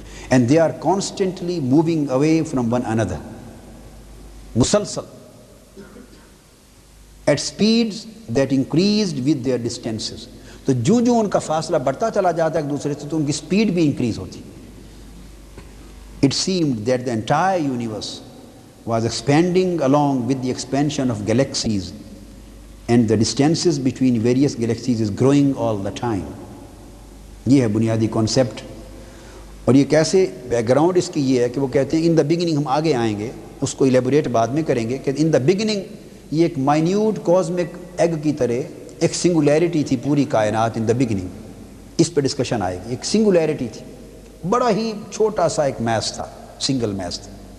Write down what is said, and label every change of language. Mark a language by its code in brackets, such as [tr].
[en] And they are constantly moving away from one اندر، مسلسل at speeds that increased with their distances. [ur] تو جو جو ان کا فاصلہ بڑھتا چلا جاتا ہے ایک دوسرے سے تو ان کی اسپیڈ بھی انکریز ہوتی. [en] It seemed that the entire universe was expanding along with the expansion of galaxies, and the distances between various galaxies is growing all the time. [ur] یہ ہے بنیادی کانسیپٹ. اور یہ کیسے بیک گراؤنڈ اس کی یہ ہے کہ وہ کہتے ہیں [en] in the beginning, [ur] ہم آگے آئیں گے اس کو ایلیبوریٹ بعد میں کریں گے، کہ ان دا بگننگ یہ ایک مائنیوٹ کازمک ایگ کی طرح ایک سنگولیرٹی تھی پوری کائنات ان دا بگننگ. اس پہ ڈسکشن آئے گی. ایک سنگولیرٹی تھی، بڑا ہی چھوٹا سا ایک میس تھا، سنگل میس تھا.